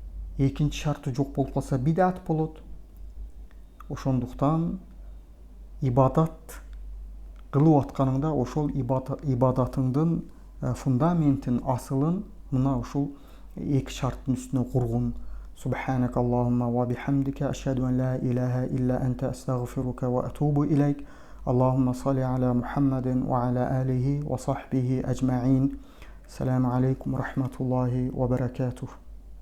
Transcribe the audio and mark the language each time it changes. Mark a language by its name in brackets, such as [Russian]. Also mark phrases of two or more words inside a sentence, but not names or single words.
[Kyrgyz] экинчи шарты жок болуп калса бидат болот. Ошондуктан ибадат кылып атканыңда ошол ибадатыңдын фундаментин, асылын мына ушул эки шарттын үстүнө кургун. [Arabic] سبحانك اللهم وبحمدك أشهد أن لا إله إلا أنت أستغفرك وأتوب إليك. اللهم صل على محمد وعلى آله وصحبه أجمعين. السلام عليكم ورحمة الله وبركاته.